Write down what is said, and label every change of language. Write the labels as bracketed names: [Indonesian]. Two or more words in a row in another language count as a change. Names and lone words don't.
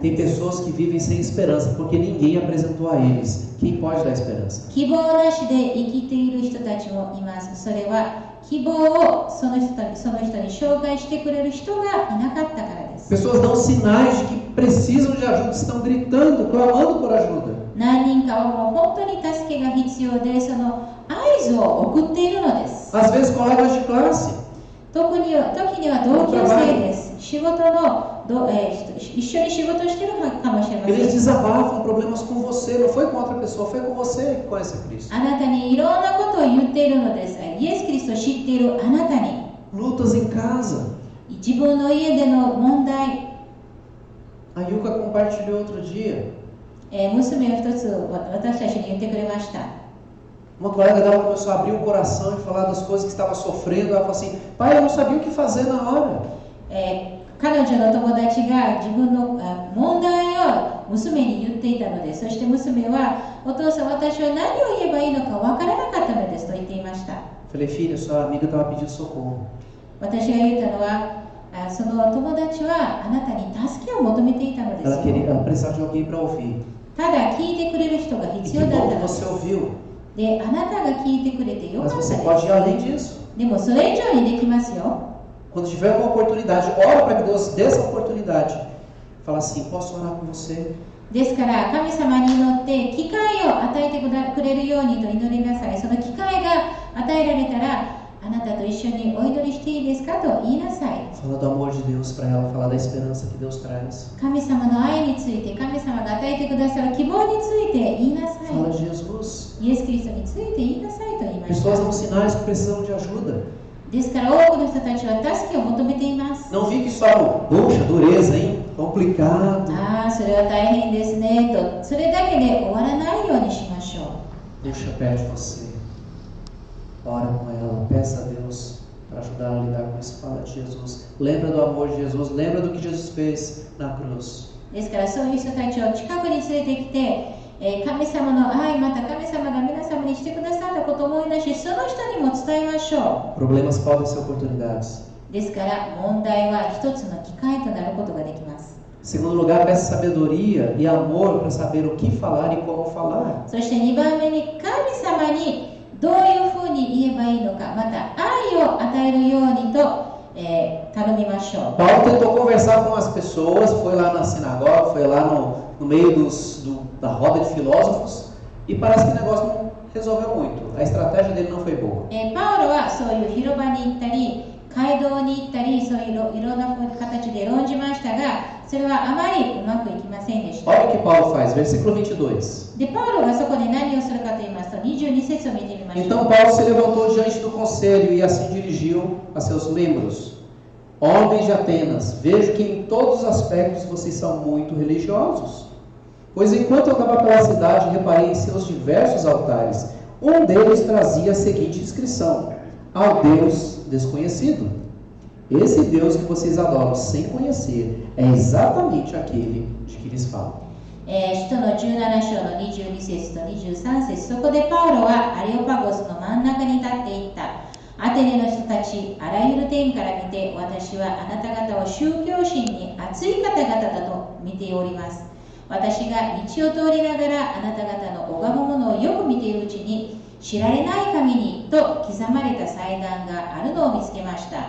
[Portuguese] Tem [Japanese] です。 [Portuguese] pessoas que vivem sem esperança, porque ninguém apresentou a eles. Quem pode dar esperança? [Japanese] 希望なしで生きている人たちもいます。それは希望をその人に紹介してくれる人がいなかったからです。 [Portuguese] Pessoas dão sinais de que precisam de ajuda, estão gritando, clamando por ajuda. [Japanese] 何人かはもう本当に助けが必要で、その合図を送っているのです。 [Portuguese] Às vezes colegas de classe. [Japanese] 時には同級生です。仕事の一緒に仕事してるかもしれません。 [Portuguese] Eles desabafam problemas com você, não foi com outra pessoa, foi com você que conhece a Cristo. [Japanese] あなたにいろんなことを言っているのです。イエス・キリストを知っているあなたに。 [Portuguese] Lutas em casa. [Japanese] 自分の家での問題。 [Portuguese] A Yuka compartilhou outro dia. [Japanese] 娘を一つ私たちに言ってくれました。 [Portuguese] Uma colega dela começou a abrir o coração e falar das coisas que estava sofrendo. Ela falou assim, pai, eu não sabia o que fazer na hora. [Japanese] 彼女の友達が自分の問題を娘に言っていたのです。そして娘は、お父さん、私は何を言えばいいのかわからなかったのですと言っていました。 [Portuguese] Falei, filha, sua amiga estava pedindo socorro. [Japanese] 私が言ったのは、その友達はあなたに助けを求めていたのですよ。 [Portuguese] Ela precisava de alguém para ouvir. [Japanese] ただ聞いてくれる人が [Portuguese] E [Japanese] 必 [Portuguese] que [Japanese] 要だった [Portuguese] bom [Japanese] の [Portuguese] que [Japanese] で [Portuguese] você [Japanese] す。 [Portuguese] ouviu. [Japanese] で、あなたが聞いてくれてよか [Portuguese] Mas [Japanese] った [Portuguese] você [Japanese] で [Portuguese] pode ir [Japanese] す。 [Portuguese] além disso. [Japanese] でもそれ以上にできますよ。 [Portuguese] Quando tiver uma oportunidade, ora para que Deus dê essa oportunidade. Fala assim, posso orar com você? [Japanese] ですから神様に祈って機会を与えてくれるようにと祈りなさい。その機会が与えられたら、あなたと一緒にお祈りしていいですかと言いなさい。 [Portuguese] Fala do amor de Deus para ela, falar da esperança que Deus traz. [Japanese] 神様の愛について、神様が与えてくださる希望について言いなさ [Portuguese] Fala [Japanese] い。 [Portuguese] de Jesus. [Japanese] イエス・キリストについて言いなさいと言いまし [Portuguese] Pessoas [Japanese] た。 [Portuguese] dão sinais que precisam de ajuda. [Japanese] ですから多くの人たちは助けを求めています。 [Portuguese] Não fique só, puxa, dureza, hein? Complicado. [Japanese] ああ、それは大変ですねと、それだけで終わらないようにしましょう。 [Portuguese] Puxa perto de você. Ora com ela, peça a Deus para ajudar a lidar com isso. Fala de Jesus. Lembra do amor de Jesus. Lembra do que Jesus fez na cruz. [Japanese] ですからそういう人たちを近くに連れてきて、神様の愛、また神様が皆様にしてくださったことを思い出し、その人にも伝えましょ [Portuguese] Problemas podem ser oportunidades. [Japanese] う。ですから問題は一つの機会となることができます。 [Portuguese] Em segundo lugar, peça sabedoria e amor para saber o que falar e como falar. [Japanese] そして2番目に神様にどういうふうに言えばいいのか、また愛を与えるようにと、頼みましょう。 [Portuguese] Paulo tentou conversar com as pessoas, foi lá na sinagoga, foi lá no meio da roda de filósofos, e parece que o negócio não resolveu muito. A estratégia dele não foi boa. [Japanese] パウロはそういう広場に行ったり、街道に行ったり、そういういろんな形で論じましたが、それはあまりうまくいきませんでした。 [Portuguese] Olha o que Paulo faz, versículo 22. [Japanese] で、パウロがそこで何をするかと言いますと、22節を見てみましょう。 [Portuguese] Então Paulo se levantou diante do conselho e assim dirigiu a seus membros: Homens de Atenas, vejo que em todos os aspectos vocês são muito religiosos. Pois enquanto eu andava pela cidade, reparei em seus diversos altares. Um deles trazia a seguinte inscrição: ao Deus desconhecido. Esse Deus que vocês adoram sem conhecer é exatamente aquele de que lhes falo. [Japanese] 使徒の17章の22節と23節、そこでパウロはアレオパゴスの真ん中に立っていった。アテネの人たち、あらゆる点から見て、私はあなた方を宗教心に熱い方々だと見ております。私が道を通りながらあなた方の拝むものをよく見ているうちに、知られない神にと刻まれた祭壇があるのを見つけました。